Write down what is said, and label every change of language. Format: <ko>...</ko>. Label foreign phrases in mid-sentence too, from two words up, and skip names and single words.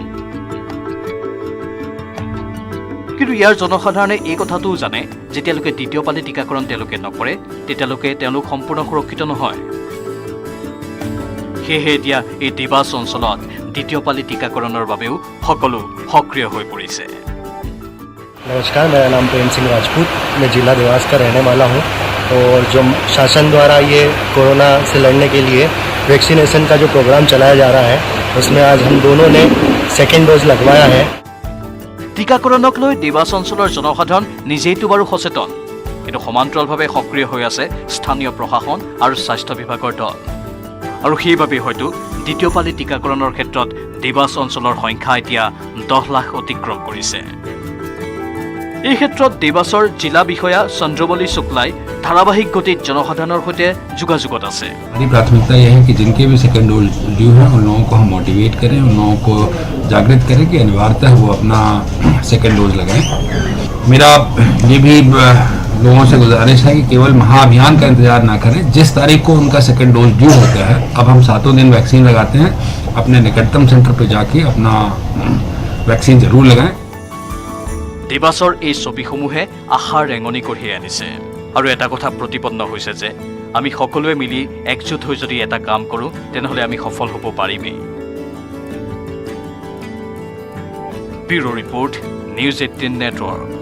<as>কিন্তু ইয়াৰ জনসাধাৰণে এই কথাটোও জানে যেতিয়ালৈকে দ্বিতীয় পালি টীকাকৰণ তেওঁলোকে নকৰে তেতিয়ালৈকে তেওঁলোক সম্পূৰ্ণ সুৰক্ষিত নহয়। সেয়েহে এতিয়া এই ডিবাছ অঞ্চলত দ্বিতীয় পালি টীকাকৰণৰ বাবেও সকলো সক্ৰিয় হৈ পৰিছে।</as> <hi>नमस्कार, मेरा नाम प्रेम सिंह राजपूत, मैं जिला देवास का रहने वाला हूँ। और जो शासन द्वारा ये कोरोना से लड़ने के लिए वैक्सीनेशन का जो प्रोग्राम चलाया जा रहा है उसमें आज हम दोनों ने</hi> <en>second dose</en> <hi>लगवाया है।</hi> <as>টীকাকৰণক লৈ ডিবাছ অঞ্চলৰ জনসাধাৰণ নিজেইতো বাৰু সচেতন, কিন্তু সমান্তৰালভাৱে সক্ৰিয় হৈ আছে স্থানীয় প্ৰশাসন আৰু স্বাস্থ্য বিভাগৰ দল। আৰু সেইবাবেই হয়তো দ্বিতীয় পালি টীকাকৰণৰ ক্ষেত্ৰত ডিবাছ অঞ্চলৰ সংখ্যা এতিয়া 10 লাখ অতিক্ৰম কৰিছে। এই ক্ষেত্ৰত ডিবাছৰ জিলা বিষয়া চন্দ্ৰবলী শুক্লাই ধাৰাবাহিক গতিত জনসাধাৰণৰ সৈতে যোগাযোগত আছে।</as> <hi>हमारी प्राथमिकता यह है कि जिनके भी</hi> <en>second dose due</en> <hi>है उन लोगों को हम मोटिवेट करें, उन लोगों को जागृत करें कि अनिवार्यतः वो अपना</hi> <en>second dose</en> <hi>लगाएं। मेरा ये भी लोगों से गुजारिश है कि केवल महाअभियान का इंतजार ना करें। जिस तारीख को उनका</hi> <en>second dose due</en> <hi>होता है, अब हम 7 दिन वैक्सीन लगाते हैं, अपने निकटतम सेंटर पर जाके अपना वैक्सीन जरूर लगाएं।</hi> <as>ডিবাছৰ এই ছবিসমূহে আশাৰ ৰেঙনি কঢ়িয়াই আনিছে আৰু এটা কথা প্ৰতিপন্ন হৈছে যে আমি সকলোৱে মিলি একজোট হৈ যদি এটা কাম কৰোঁ তেনেহ'লে আমি সফল হ'ব পাৰিমেই।</as> <en>Bureau Report, News 18 Network.</en>